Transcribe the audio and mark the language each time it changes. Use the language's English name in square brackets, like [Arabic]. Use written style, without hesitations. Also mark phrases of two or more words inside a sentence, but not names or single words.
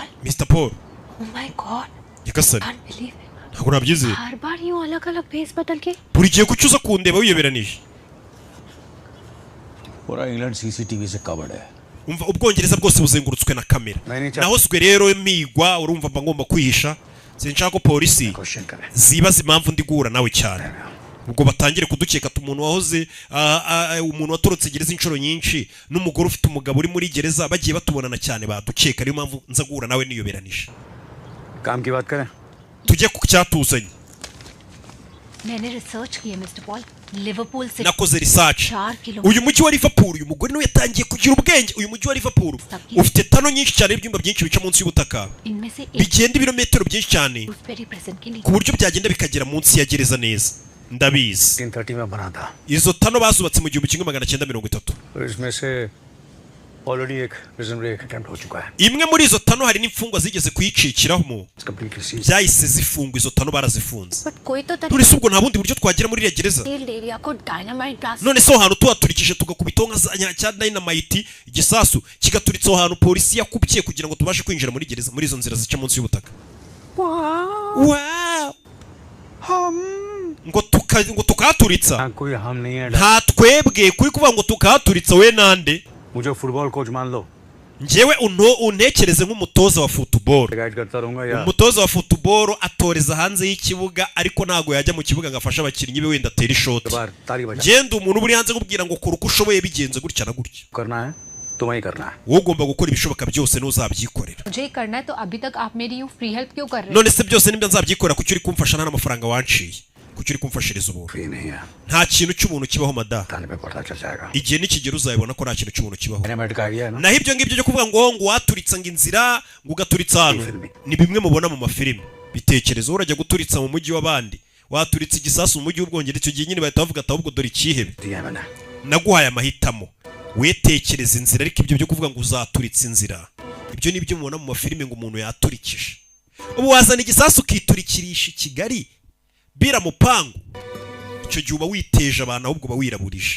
[English] Mr. Paul Oh my God! [Kinyarwanda] Nyagasani [English] Can't believe it. [Kinyarwanda] ntabwo nabyizeye. [Hindi] हर बार यूं अलग-अलग भेस बदल के [Kinyarwanda] Buri gihe kuki uza kundeba wiyoberanije. [Hindi] पूरा इंग्लैंड सीसीटीवी से कवर्ड है [Kinyarwanda] Umva ubwongereza bwose buzengurutswe na kamera. Nahoswe rero migwa urumva mba ngomba kwihisha. Sinshaka ko polisi [Hindi] क्वेश्चन करें [Kinyarwanda] zibaza impamvu ndi guhura nawe cyane. Ubwo batangire kudukeka umuntu wahoze umuntu watorotse gereza inshuro nyinshi n'umugore ufite umugabo uri muri gereza bagiye batubonana cyane badukeka ariyo mpamvu nza guhura nawe niyoberanije. [Hindi] काम की बात करें [Kinyarwanda] Tujye ku cyatuzanye. [Hindi] मैंने रिसर्च की है मिस्टर पॉल लिवरपूल से [Kinyarwanda] Nakoze research. [Hindi] 4 किलोमीटर [Kinyarwanda] Uyu mujyi wa Liverpool uyu mugore niwe yatangiye kugira ubwenge. Uyu mujyi wa Liverpool ufite tano nyinshi cyane ibyumba byinshi bica munsi y'ubutaka. [Hindi] इनमें से एक [Kinyarwanda] Bigenda ibirometero byinshi cyane [English] very present [Hindi] के लिए [Kinyarwanda] ku buryo byagenda bikagera munsi ya gereza neza. Ndabizi. [Hindi] 1930 में बना था [Kinyarwanda] Izo tano bazubatse mu 1930. [Hindi] तो इसमें से ऑलरेडी एक [English] prison break attempt [Hindi] हो चुका है [Kinyarwanda] Imwe muri izo tano hari n'imfungwa zigeze kuyicikiramo. [English] completely seize [Kinyarwanda] Byahise zifungwa izo tano barazifunze. [Hindi] बट कोई तो [Kinyarwanda] None se ubwo nta bundi buryo twagera muri iriya gereza? [Hindi] एरिया को [English] dynamite blast [Kinyarwanda] None se aho hantu tuhaturikije tugakubitaho nka cya dynamite igisasu kigaturitse aho hantu polisi yakubye kugira ngo tubashe kwinjira muri gereza muri izo nzira zica munsi y'ubutaka. Wow! Ngo tukahaturitsa. [Hindi] कोई हम नहीं है [Kinyarwanda] Nta twebwe kuri kuvuga ngo tukahaturitsa we nande? [Hindi] मुझे फुटबॉल कोच मान लो [Kinyarwanda] Njyewe untekereze nk'umutoza wa football. [Hindi] गाइड करता रहूंगा या [Kinyarwanda] Umutoza wa football atoreza hanze y'ikibuga ariko ntago yajya mu kibuga ngafasha abakinnyi be wenda atera ishoti. [Hindi] बार ताली बजा [Kinyarwanda] Genda umuntu uri hanze kubwira ngo kora uko ushoboye bigenze gutya na gutya. [Hindi] करना है तुम्हें ही करना है [Kinyarwanda] Wowe ugomba gukora ibishoboka byose n'uzabyikorera. [Hindi] मुझे ही करना है तो अभी तक आप मेरी यूं [English] free help [Hindi] क्यों कर रहे [Kinyarwanda] None se byose nibyo nzabyikorera kuki uri kumfasha nta n'amafaranga wanciye. Kuki uri kumfashiriza ubu. [Hindi] फ्री नहीं है [Kinyarwanda] Nta kintu cy'umuntu kibaho mada. [Hindi] थाने पे पता चल जाएगा [Kinyarwanda] Igihe nikigera uzabibona ko nta kintu cy'umuntu kibaho. [English] animated idea [Hindi] है ना [Kinyarwanda] Naho ibyo ngibyo byo kuvuga ngo waturitsa ngo inzira ngo ugaturitsa hano ni bimwe mubona mu mafilimi. Bitekerezo urajya guturitsa mu mujyi w'abandi. Waturitsa igisasu mu mujyi w'Ubwongereza icyo gihe nyine bahita bavuga ati ahubwo dore ikihebe. [Hindi] दिया मैंने [Kinyarwanda] Naguhaye amahitamo. Wetekereza inzira ariko ibyo byo kuvuga ngo uzaturitsa inzira. Ibyo nibyo mubona mu mafilimi ngo umuntu yaturikije. Ubu wazana igisasu ukiturikirisha Kigali bira mupangu. Icyo gihe uba witeje abantu ahubwo uba wiraburije.